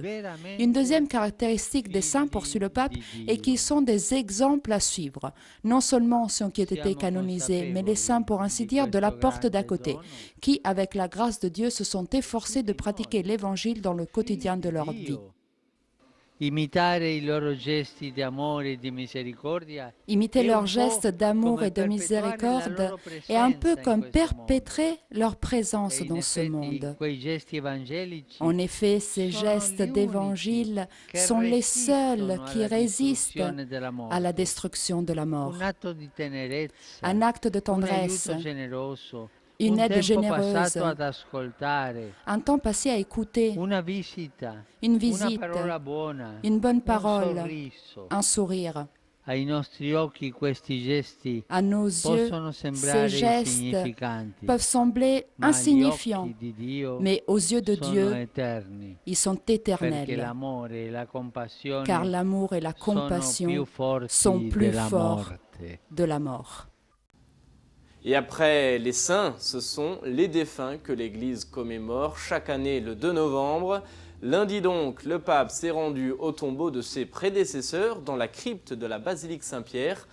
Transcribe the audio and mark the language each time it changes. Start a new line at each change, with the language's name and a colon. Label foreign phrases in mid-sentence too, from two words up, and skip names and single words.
French: Une deuxième caractéristique des saints, poursuit le pape, est qu'ils sont des exemples à suivre. Non seulement ceux qui ont été canonisés, mais les saints, pour ainsi dire, de la porte d'à côté, qui, avec la grâce de Dieu, se sont efforcés de pratiquer l'Évangile dans le quotidien de leur vie.
Italian: Imitare i loro gesti di amore e di misericordia.
French: Imiter leurs gestes d'amour et de miséricorde est un peu comme perpétrer leur présence dans ce monde. En effet, ces gestes d'évangile sont les seuls qui résistent à la destruction de la mort. Un acte de tendresse, une aide généreuse,
Italian: passato ad ascoltare,
French: un temps passé à écouter,
Italian: una visita,
French: une
Italian: una
French: visite,
Italian: parola buona,
French: une bonne un parole,
Italian: sorriso.
French: un sourire.
Italian: Ai nostri occhi questi gesti
French: À nos yeux,
Italian: possono
French: ces
Italian: sembrare
French: gestes
Italian: insignificanti,
French: peuvent sembler
Italian: ma agli
French: insignifiants,
Italian: occhi di Dio
French: mais aux yeux de
Italian: sono
French: Dieu,
Italian: eterni,
French: ils sont
Italian: perché
French: éternels,
Italian: l'amore e la
French: car
Italian: compassione
French: l'amour et la
Italian: sono
French: compassion
Italian: più
French: sont
Italian: forti
French: plus
Italian: della
French: forts
Italian: morte.
French: de la mort. Et après les saints, ce sont les défunts que l'Église commémore chaque année le 2 novembre. Lundi donc, le pape s'est rendu au tombeau de ses prédécesseurs dans la crypte de la basilique Saint-Pierre.